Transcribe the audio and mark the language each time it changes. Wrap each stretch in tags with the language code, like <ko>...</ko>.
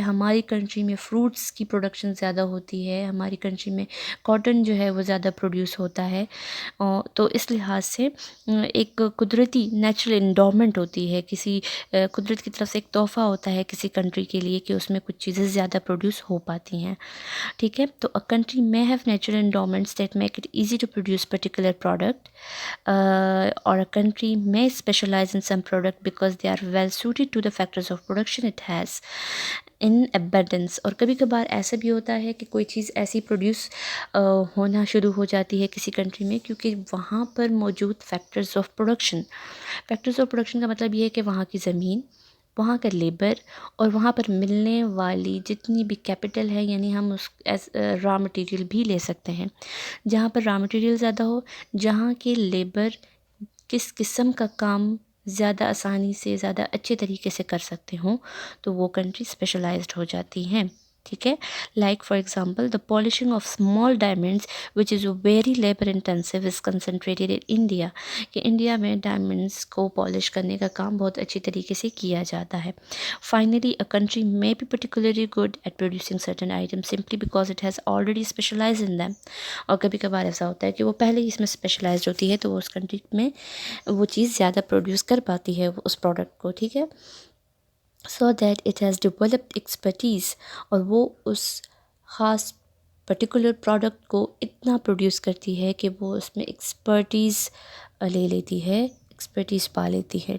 <ur>ہماری کنٹری میں فروٹس کی پروڈکشن زیادہ ہوتی ہے. ہماری کنٹری میں کاٹن جو ہے وہ زیادہ پروڈیوس ہوتا ہے. تو اس لحاظ سے ایک قدرتی نیچرل انڈومنٹ ہوتی ہے، کسی قدرت کی طرف سے ایک تحفہ ہوتا ہے کسی کنٹری کے لیے کہ اس میں کچھ چیزیں زیادہ پروڈیوس ہو پاتی ہیں. ٹھیک ہے، تو</ur> <en>a country may have natural endowments that make it easy to produce particular product, or a country may specialize in some product because they are well suited to the factors of production it has in abundance.</en> <ur>اور کبھی کبھار ایسا بھی ہوتا ہے کہ کوئی چیز ایسی پروڈیوس ہونا شروع ہو جاتی ہے کسی کنٹری میں کیونکہ وہاں پر موجود فیکٹرز آف پروڈکشن کا مطلب یہ ہے کہ وہاں کی زمین، وہاں کا لیبر اور وہاں پر ملنے والی جتنی بھی کیپٹل ہے، یعنی ہم اس ایز را مٹیریل بھی لے سکتے ہیں. جہاں پر را مٹیریل زیادہ ہو، جہاں کے لیبر کس قسم کا کام زیادہ آسانی سے، زیادہ اچھے طریقے سے کر سکتے ہوں تو وہ کنٹری اسپیشلائزڈ ہو جاتی ہیں. ٹھیک ہے،</ur> <en>Like for example the polishing of small diamonds which is very labour intensive is concentrated in India.</en> <ur>کہ انڈیا میں ڈائمنڈس کو پالش کرنے کا کام بہت اچھی طریقے سے کیا جاتا ہے.</ur> <en>Finally a country may be particularly good at producing certain items simply because it has already specialized in them.</en> <ur>اور کبھی کبھار ایسا ہوتا ہے کہ وہ پہلے ہی اس میں اسپیشلائزڈ ہوتی ہے تو وہ اس کنٹری میں وہ چیز زیادہ پروڈیوس کر پاتی ہے اس پروڈکٹ کو. ٹھیک ہے،</ur> <en>so that it has developed expertise،</en> <ur>اور وہ اس خاص پرٹیکولر پروڈکٹ کو اتنا پروڈیوس کرتی ہے کہ وہ اس میں ایکسپرٹیز لے لیتی ہے، ایکسپرٹیز پا لیتی ہے.</ur>